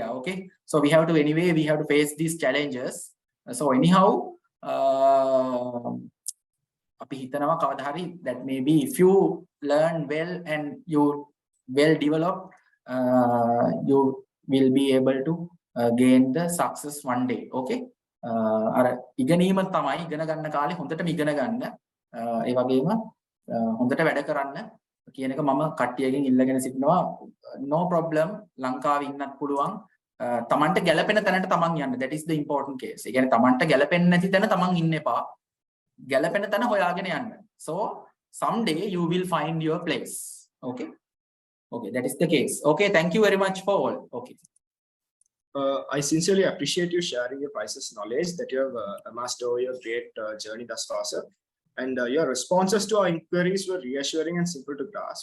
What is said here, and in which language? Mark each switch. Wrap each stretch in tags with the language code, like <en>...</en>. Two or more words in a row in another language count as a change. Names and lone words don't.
<en>Okay, so we have to face these challenges. So anyhow, that maybe if you learn well and you well develop, you will be able to gain the success one day. Okay.</en> <si>අර ඉගෙනීම තමයි ඉගෙන ගන්න කාලේ හොඳටම ඉගෙන ගන්න ඒ වගේම හොඳට වැඩ කරන්න කියන එක මම කට්ටියකින් ඉල්ලගෙන සිටිනවා.</si> <en>no problem</en> <si>ලංකාවේ ඉන්නත් පුළුවන් තමන්ට ගැළපෙන තැනට තමන් යන්න.</si> <en>that is the important case.</en> <si>ඒ කියන්නේ තමන්ට ගැළපෙන්නේ නැති තැන තමන් ඉන්න එපා. ගැළපෙන තැන හොයාගෙන යන්න.</si> <en>so someday you will find your place. Okay, that is the case. Okay, thank you very much for all. Okay. I sincerely appreciate you sharing your priceless knowledge that you have amassed over your great journey thus far, sir. And your responses to our inquiries were reassuring and simple to grasp.</en>